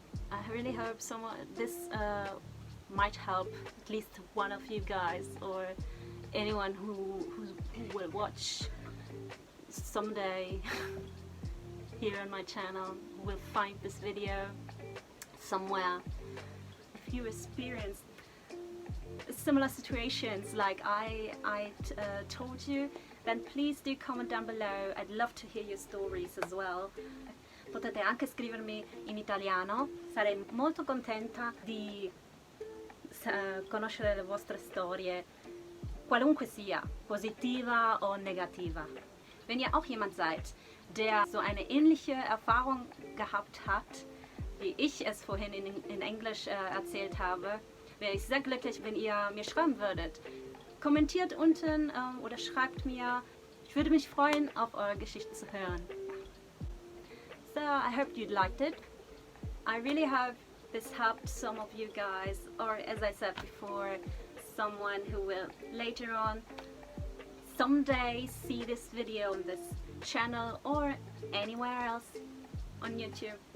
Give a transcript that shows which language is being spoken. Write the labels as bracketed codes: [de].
[en] I really hope this might help at least one of you guys, or anyone who will watch someday here on my channel, who will find this video somewhere. If you experienced similar situations like I told you, then please do comment down below. I'd love to hear your stories as well. [it] Potete anche scrivermi in italiano, sarei molto contenta di conoscere le vostre storie, qualunque sia, positiva o negativa. [de] Wenn ihr auch jemand seid, der so eine ähnliche Erfahrung gehabt hat, wie ich es vorhin in Englisch erzählt habe, wäre ich sehr glücklich, wenn ihr mir schreiben würdet. Kommentiert unten oder schreibt mir. Ich würde mich freuen, auf eure Geschichten zu hören. [en] So I hope you liked it. I really hope this helped some of you guys, or as I said before, someone who will later on someday see this video on this channel or anywhere else on YouTube.